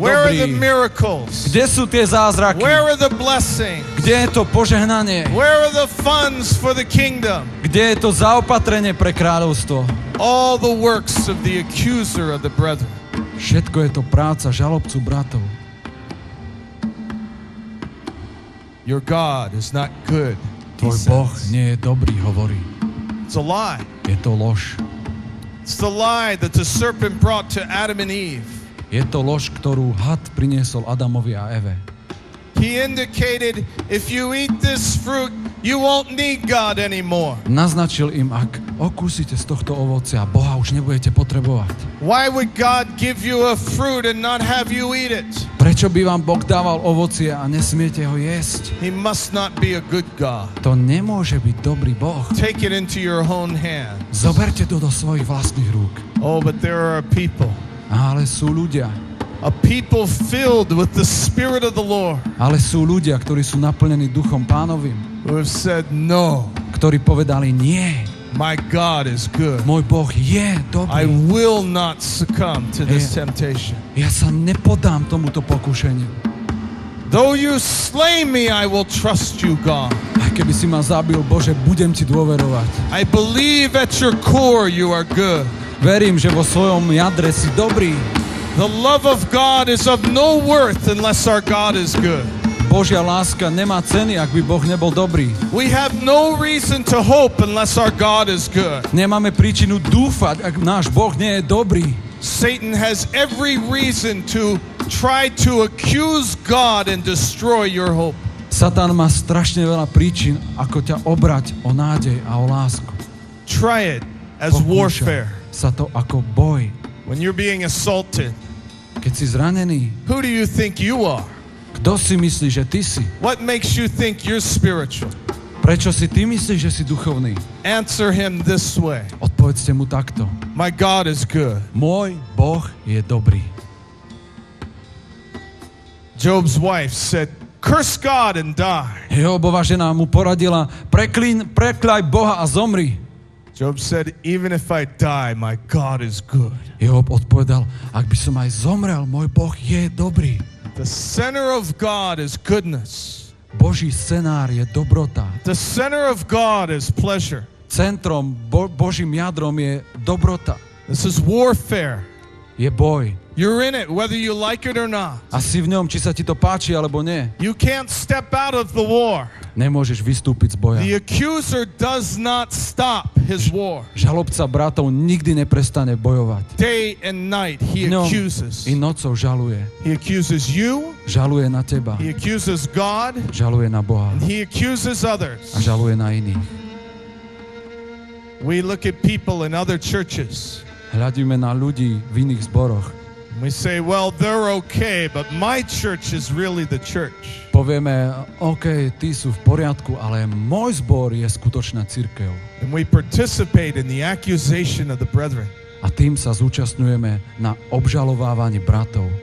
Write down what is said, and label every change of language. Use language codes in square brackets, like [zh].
[en] Where are the [sk] dobrý? [en] miracles? [sk] Kde sú tie zázraky? [en] Where are the blessings? [sk] Kde je to požehnanie? [en] Where are the funds for the kingdom? [sk] Kde je to zaopatrenie pre kráľovstvo? [en] All the works of the accuser of the brethren. [sk] Všetko je to práca žalobcu bratov. [en] Your God is not good, he [sk] Tvoj Boh [en] says. [sk] nie je dobrý, hovorí. [en] It's a lie. [sk] Je to lož. [en] It's the lie that the serpent brought to Adam and Eve. [sk] Je to lož, ktorú had priniesol Adamovi a Eve. [en] He indicated, if you eat this fruit, you won't need God anymore. [sk] Naznačil im, ak okúsite z tohto ovocia, Boha už nebudete potrebovať. [en] Why would God give you a fruit and not have you eat it? [sk] Prečo by vám Boh dával ovocie a nesmiete ho jesť? [en] He must not be a good God. [sk] To nemôže byť dobrý Boh. [en] Take it into your own hand. [sk] Zoberte to do svojich vlastných rúk. [en] Oh, but there are people [sk] Ale sú ľudia, [en] A people filled with the Spirit of the Lord. [sk] Ale sú ľudia, ktorí sú naplnení Duchom Pánovým, [en] Who have said, no, [sk] ktorí povedali nie. [en] my God is good. [sk] Môj Boh je [en] I [sk] dobrý. [en] will not succumb to this temptation. [sk] Ja sa nepodám tomuto pokušeniu. [en] Though you slay me, I will trust you, God. [sk] Aj keby si ma zabil, Bože, budem ti dôverovať. [en] I believe at your core you are good. [sk] Verím, že vo svojom jadre si dobrý. [en] The love of God is of no worth unless our God is good. [sk] Božia láska nemá ceny, ak by Boh nebol dobrý. [en] We have no reason to hope unless our God is good. [sk] Nemáme príčinu dúfať, ak náš Boh nie je dobrý. [en] Satan has every reason to try to accuse God and destroy your hope. [sk] Satan má strašne veľa príčin, ako ťa obrať o nádej a o lásku. [en] Try it as [sk] Pokúša [en] warfare. [sk] sa to ako boj. [en] When you're being assaulted, [sk] Keď si zranený, [en] who do you think you are? [sk] kto si myslí, že ty si? [en] What makes you think you're spiritual? [sk] Prečo si ty myslíš, že si duchovný? [en] Answer him this way. [sk] Odpovedzte mu takto. [en] My God is good. [sk] Môj Boh je dobrý. [en] Job's wife said, curse God and die. [sk] Jobova žena mu poradila, prekľaj Boha a zomri. [en] Job said, even if I die, my God is good. [sk] Job odpovedal, ak by som aj zomrel, môj Boh je dobrý. [en] The center of God is goodness. [sk] Boží scenár je dobrota. [en] The center of God is pleasure. [sk] Centrom, Božím jadrom je dobrota. [en] This is warfare. [sk] Je boj. [en] You're in it, whether you like it or not. [sk] A si v ňom, či sa ti to páči, alebo nie. [en] You can't step out of the war. [sk] Nemôžeš vystúpiť z boja. [en] The accuser does not stop his war. [sk] Žalobca bratov nikdy neprestane bojovať. [en] Day and night he [sk] Dňom [en] accuses. [sk] i nocou žaluje. [en] He accuses you, [sk] Žaluje na teba. [en] he accuses God, [sk] Žaluje na Boha. [en] and he accuses [sk] A [en] others. [sk] žaluje na iných. [en] We look at people in other churches. [sk] Hľadíme na ľudí v iných zboroch. [en] We say, well, they're okay, but my church is really the church. [sk] Povieme, OK, tí sú v poriadku, ale môj zbor je skutočná cirkev. [en] And we participate in the accusation of the brethren. [sk] A tým sa zúčastňujeme na obžalovávaní bratov.